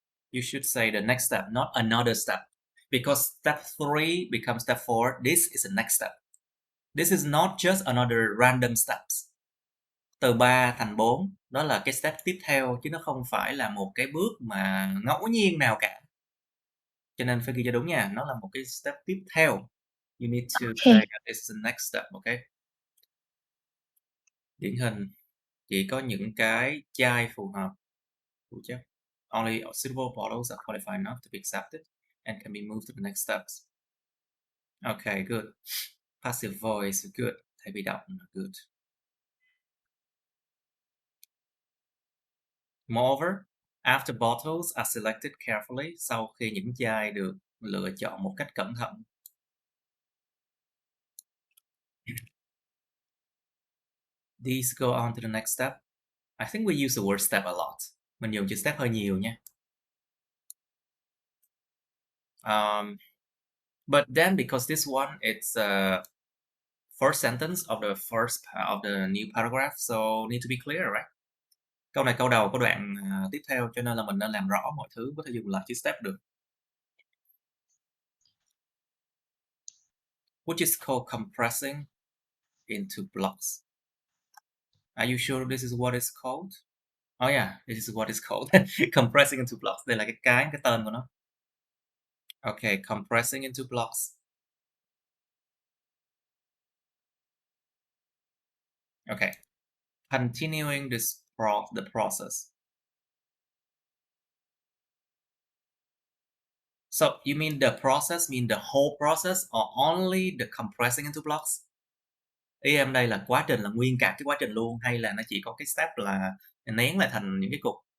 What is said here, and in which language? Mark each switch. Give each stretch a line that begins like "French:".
English: You should say the next step, not another step, because step 3 becomes step 4. This is the next step. This is not just another random steps.
Vietnamese: Từ 3 thành 4, đó là cái step tiếp theo chứ nó không phải là một cái bước mà ngẫu nhiên nào cả. Cho nên phải ghi cho đúng nha, nó là một cái step tiếp theo.
English: You need to say that it's the next step, okay?
Vietnamese: Điển hình chỉ có những cái chai phù hợp.
English: Only suitable bottles are qualified enough to be accepted and can be moved to the next steps. Okay, good. Passive voice, good.
Vietnamese: Thầy bị động,
English: good. Moreover, after bottles are selected carefully,
Vietnamese: sau khi những chai được lựa chọn một cách cẩn thận,
English: these go on to the next step. I think we use the word step a lot.
Vietnamese: Mình dùng chữ step hơi nhiều nha.
English: But then because this one, it's first sentence of the new paragraph, so need to be clear, right?
Vietnamese: Câu này câu đầu của đoạn tiếp theo, cho nên là mình nên làm rõ mọi thứ, có thể dùng lại chữ step được.
English: Which is called compressing into blocks. Are you sure this is what it's called? Oh yeah, this is what it's called. Compressing into blocks.
Vietnamese: Đây là cái tên của nó.
English: Okay, compressing into blocks. Okay. Continuing the process. So you mean the process, mean the whole process, or only the compressing into blocks?
Vietnamese: Ý em đây là quá trình là nguyên cả cái quá trình luôn, hay là nó chỉ có cái step là nén lại thành những cái cục?